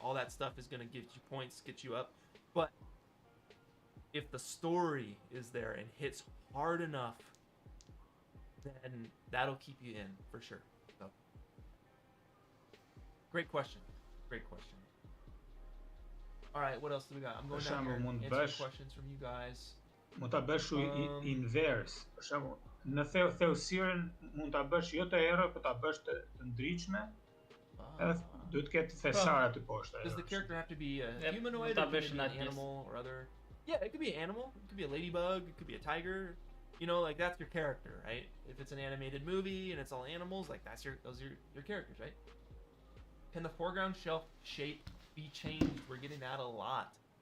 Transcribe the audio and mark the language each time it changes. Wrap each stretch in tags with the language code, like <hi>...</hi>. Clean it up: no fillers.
<en>All that stuff is going to give you points, get you up. But if the story is there and hits hard enough, then that'll keep you in for sure. So, great question. Great question. All right, what else do we got? I'm going down here and answering questions from you guys.</en> <sq>Mund ta bësh inverse. Për shembull, në thellësirën mund ta bësh jo të errë, por ta bësh të ndriçme. Edhe duhet të ketë thesar aty poshtë.</sq> <en>Does the character have to be a humanoid, or can it be an animal or other? Yeah, it could be an animal. It could be a ladybug. It could be a tiger. You know, like that's your character, right? If it's an animated movie and it's all animals, like those are your characters, right? Can the foreground shelf shape be changed? We're getting that a lot.</en>